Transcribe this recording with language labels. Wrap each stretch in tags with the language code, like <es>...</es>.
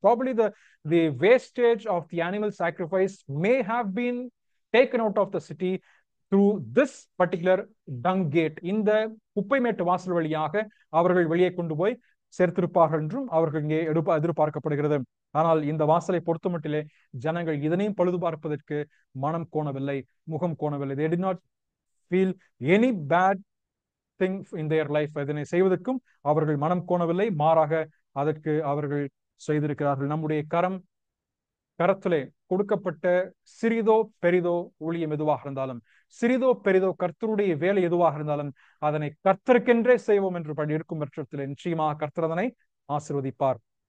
<en>Probably the wastage of the animal sacrifice may have been taken out of the city through this particular dung gate.</en> <ta>இந்த குப்பை மேட்டு வாசல் வழியாக அவர்கள் வெளியே கொண்டு போய் சேர்த்திருப்பார்கள் என்றும் அவர்கள் இங்கே எதிர்பார்க்கப்படுகிறது. ஆனால் இந்த வாசலை பொறுத்தமட்டிலே ஜனங்கள் இதனையும் பழுது பார்ப்பதற்கு மனம் கோணவில்லை, முகம் கோணவில்லை.</ta> <en>They did not feel any bad thing in their life.</en> <ta>இதனை செய்வதற்கும் அவர்கள் மனம் கோணவில்லை, மாறாக அதற்கு அவர்கள் செய்திருக்கிறார்கள். நம்முடைய கரத்திலே கொடுக்கப்பட்ட சிறிதோ பெரிதோ ஊழியம் எதுவாக இருந்தாலும், சிறிதோ பெரிதோ கர்த்தருடைய வேலை எதுவாக இருந்தாலும் அதனை கர்த்தருக்கென்றே செய்வோம் என்று இருக்கும் பட்சத்தில் நிச்சயமாக கர்த்தர் அதனை ஆசீர்வதிப்பார்.</ta>